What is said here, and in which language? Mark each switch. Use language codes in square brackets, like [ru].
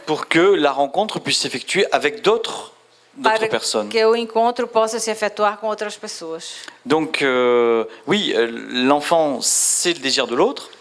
[fr] pour que la rencontre puisse s'effectuer avec d'autres [pt] para [fr] personnes. [pt] que o encontro possa se efetuar com outras pessoas. [fr] Donc oui, l'enfant c'est le désir de l'autre,